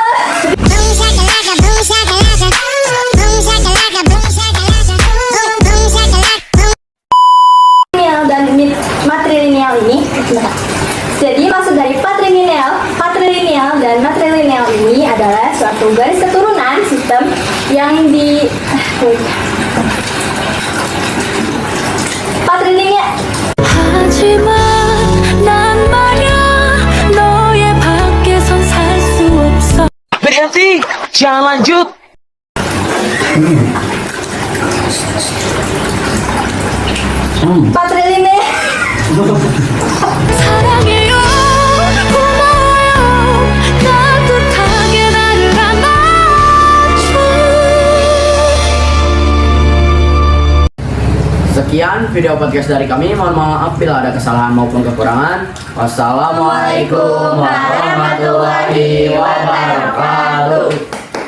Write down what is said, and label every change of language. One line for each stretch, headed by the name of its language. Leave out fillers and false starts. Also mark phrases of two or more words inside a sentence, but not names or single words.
Indonesian: Patrilineal dan matrilineal ini, jadi maksud dari patrilineal dan matrilineal ini adalah suatu garis keturunan sistem yang patrilineal.
Korean: 하지만 난 말야 너의 밖에선 살 수 없어.
Indonesian: Berhenti, jangan lanjut. Patrilineal.
Korean: 사랑해요, 고마워요, 따뜻하게 나를 안아줘.
Indonesian: Sekian video podcast dari kami. Mohon maaf bila ada kesalahan maupun kekurangan.
Arabic: والسلام عليكم ورحمة الله وبركاته.